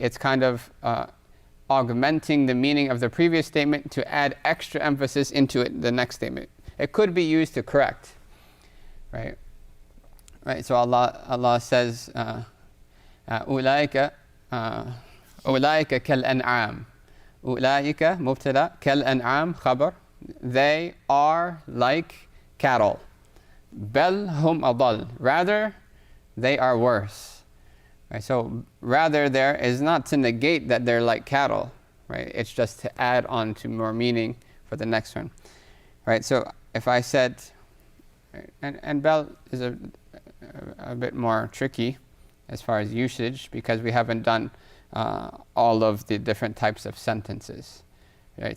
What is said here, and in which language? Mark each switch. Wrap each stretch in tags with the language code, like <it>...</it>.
<en>It's kind of augmenting the meaning of the previous statement to add extra emphasis into it, the next statement. It could be used to correct. Right? Right? So Allah says,</en> <ar>أولئك كالأنعام. أولئك مبتدأ كالأنعام خبر.</ar> <en>They are like cattle.</en> <ar>Bel hum adal.</ar> <en>Rather, they are worse. Right, so rather there is not to negate that they're like cattle. right? It's just to add on to more meaning for the next one, right? So if I said, and bel is a bit more tricky as far as usage, because we haven't done all of the different types of sentences, right?</en>